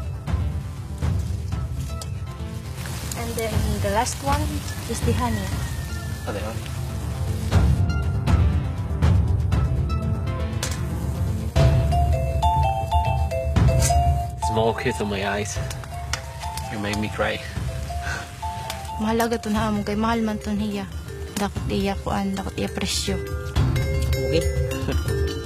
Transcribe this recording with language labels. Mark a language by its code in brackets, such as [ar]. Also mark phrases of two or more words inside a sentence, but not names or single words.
[en] And then the last one is the honey. Adobo. Smoke hit on my eyes. You made me cry. [war] Mahalaga to na among kay mahal man to niya. Dakot iya kuan, dakot iya presyo. [en] Okay.